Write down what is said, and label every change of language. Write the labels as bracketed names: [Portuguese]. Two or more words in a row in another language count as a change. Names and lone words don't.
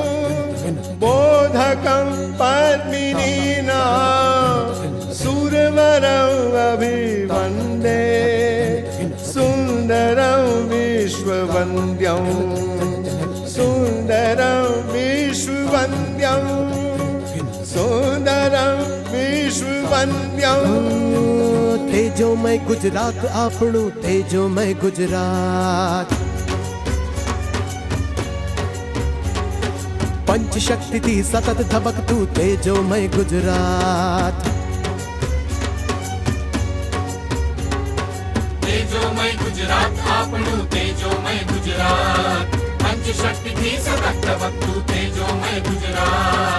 [Sanskrit] बोधकं पद्मिनीना सुरवरं अभिवन्दे सुन्दरं विश्ववन्द्यं सुन्दरं विश्ववन्द्यं सुन्दरं विश्ववन्द्यं [Gujarati] તેજોમય ગુજરાત આપણું તેજોમય ગુજરાત પંચશક્તિથી સતત ધબકતું તેજોમય ગુજરાત તેજોમય ગુજરાત આપણું તેજોમય ગુજરાત પંચશક્તિથી સતત ધબકતું તેજોમય ગુજરાત